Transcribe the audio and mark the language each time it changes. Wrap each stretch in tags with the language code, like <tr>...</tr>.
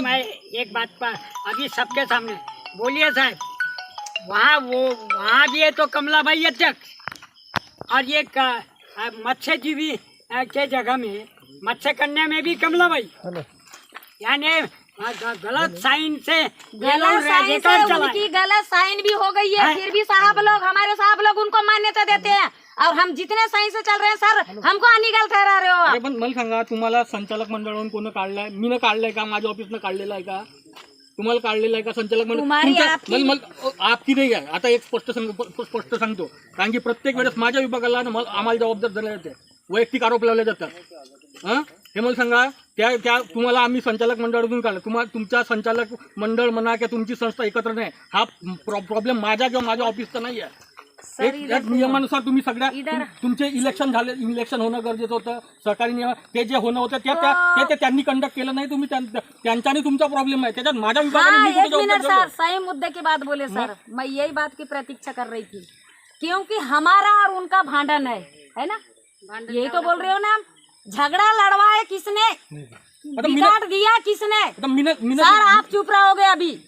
<hi>मैं एक बात पर अभी सबके सामने बोलिए साहब, वहाँ भी है तो कमलाबाई अध्यक्ष, और ये मत्स्यजीवी के जगह में मत्स्यकन्या में भी कमलाबाई, यानी गलत साइन से उनकी गलत साइन भी हो गई है, फिर भी हमारे साहब लोग उनको मान्यता देते हैं, और हम जितने सही से चल रहे हैं सर, हमको अनिगल ठहरा रहे हो।</hi> <mr>अरे पण मला सांगा, तुम्हाला संचालक मंडळाकडून कोण काढलाय? मी न काढलाय का? माझ्या ऑफिसनं काढलेला आहे का? तुम्हाला काढलेला आहे का संचालक मंडळ? आपकी नाही आहे। आता एक स्पष्ट सांगतो, कारण की प्रत्येक वेळेस माझ्या विभागाला आम्हाला जबाबदार धरले जाते। वैयक्तिक आरोप लावले जातात. हे मला सांगा, त्या तुम्हाला आम्ही संचालक मंडळातून काढलं, तुमच्या संचालक मंडळ म्हणा किंवा तुमची संस्था एकत्र नाही, हा प्रॉब्लेम माझ्या किंवा माझ्या ऑफिसचा नाही आहे. एक नियमानुसार तुम्ही सगळ्या तुमचे इलेक्शन होणं गरजेचं होतं. सरकारी नियम ते जे होणं होतं ते त्यांनी कंडक्ट केलं नाही. तुम्ही त्यांच्याने तुमचा प्रॉब्लेम आहे, त्याच्यात माझ्या विभागाने.</mr> <hi>एक मिनट सर, सही मुद्दे की बात बोले सर. मैं यही बात की प्रतीक्षा कर रही थी, क्योंकि हमारा और उनका भांडन है ना, यही तो बोल रहे हो ना. झगड़ा लड़वाए किसने, रिकॉर्ड दिया किसने? सर आप चुप रहोगे अभी.</hi>